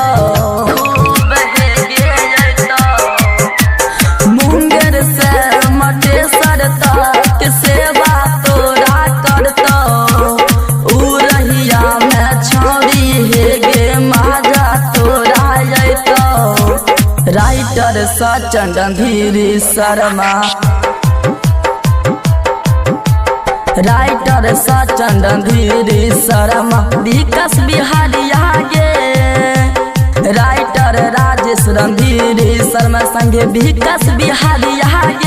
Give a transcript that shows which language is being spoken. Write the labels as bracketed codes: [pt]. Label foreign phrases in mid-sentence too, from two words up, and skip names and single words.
[anp] खूब हे गे अइतो। मुंगेर से मटेसर तक सेवा तोरा करतो। उरहिया में छौरी हे गे माजा तोरा अइतो। राइटर सचिन रणधीरी शर्मा। राइटर सचिन रणधीरी शर्मा। विकास बिहारिया गे। राइटर राजेश रणधीरी शर्मा संगे विकास बिहारिया गे।